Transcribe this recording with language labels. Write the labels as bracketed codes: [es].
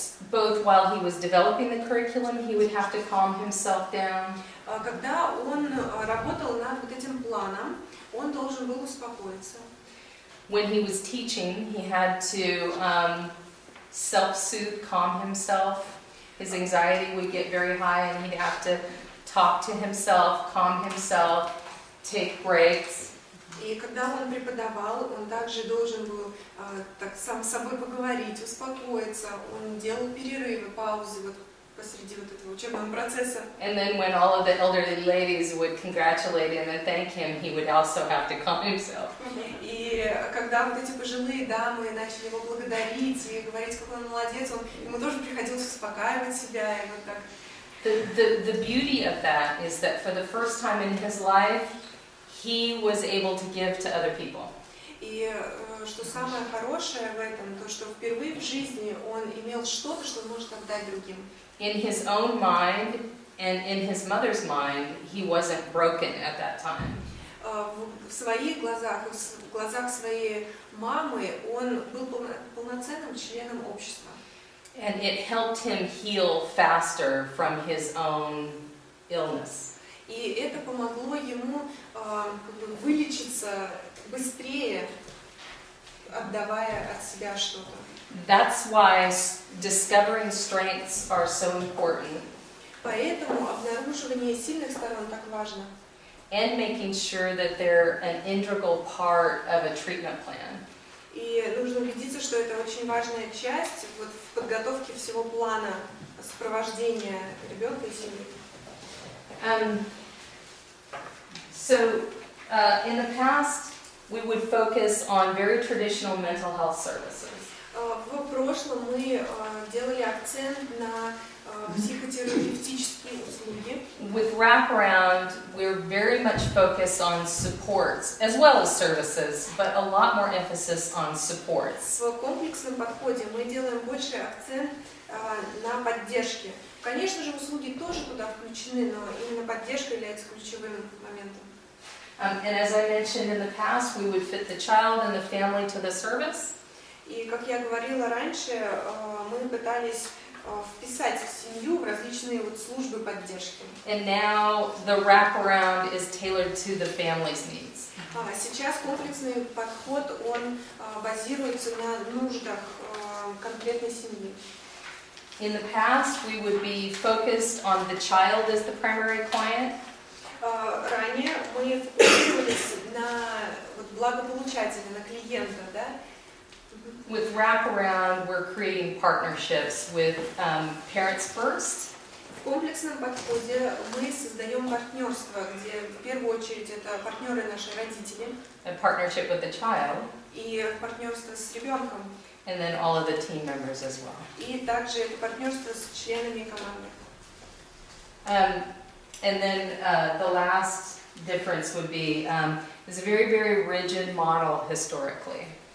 [en] Both while he was developing the curriculum, he would have to calm himself down. [ru] Когда он работал над вот этим планом, он должен был успокоиться. [en] When he was teaching, he had to self-soothe, calm himself. His anxiety would get very high and he'd have to talk to himself, calm himself, take breaks. [ru] И когда он преподавал, он также должен был так сам с собой поговорить, успокоиться. Он делал перерывы, паузы вот посреди вот этого учебного процесса. [en] And then when all of the elderly ladies would congratulate him and thank him, he would also have to calm himself. [ru] И когда вот эти пожилые дамы начали его благодарить и говорить, какой он молодец, ему тоже приходилось успокаивать себя и вот так. [en] The beauty of that is that for the first time in his life, he was able to give to other people. [ru] И что самое хорошее в этом, то что впервые в жизни он имел что-то, что он может отдать другим. [en] In his own mind and in his mother's mind, he wasn't broken at that time. [ru] В своих глазах, в глазах своей мамы он был полноценным членом общества. [en] And it helped him heal faster from his own illness. [ru] И это помогло ему вылечиться быстрее, отдавая от себя что-то. [en] That's why discovering strengths are so important. [ru] Поэтому обнаруживание сильных сторон так важно. [en] And making sure that they're an integral part of a treatment plan. [ru] И нужно убедиться, что это очень важная часть вот, в подготовке всего плана сопровождения ребенка и семьи. [en] So, in the past, we would focus on very traditional mental health services. [ru] В прошлом мы делали акцент на психотерапевтические услуги. [en] With wraparound, we're very much focused on supports as well as services, but a lot more emphasis on supports. [ru] В комплексном подходе мы делаем больше акцент на поддержке. Конечно же, услуги тоже туда включены, но именно поддержка является ключевым моментом. [en] And as I mentioned in the past, we would fit the child and the family to the service. [ru] И как я говорила раньше, мы пытались вписать семью в различные вот службы поддержки. [en] And now the wraparound is tailored to the family's needs. [ru] Сейчас комплексный подход, он базируется на нуждах конкретной семьи. [en] In the past, we would be focused on the child as the primary client. [ru] Ранее мы фокусировались на вот, благополучателя, на клиента, да? [en] With wraparound, we're creating partnerships with Parents First. [ru] В комплексном подходе мы создаем партнерство, где в первую очередь это партнеры наши родители. [en] A partnership with the child. [ru] И партнерство с ребенком. [en] And then all of the team members as well. [ru] И также это партнерство с членами команды. [en] And then the last difference would be is a very, very rigid model historically.